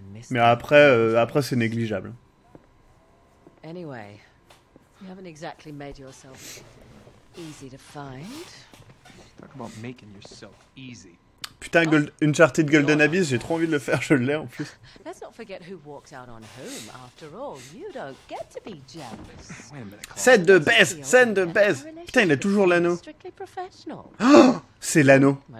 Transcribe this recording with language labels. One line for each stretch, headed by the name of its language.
French: Mais après c'est négligeable.
English: Anyway, you haven't exactly made yourself easy to find. Talk about making yourself easy.
French: Putain, Uncharted Golden Abyss, j'ai trop envie de le faire, je l'ai en plus.
English: Let's not forget who walked out on whom. After all, you don't get to be jealous.
French: Scène de baise, scène de baise. Putain, il a toujours l'anneau. Oh, c'est l'anneau.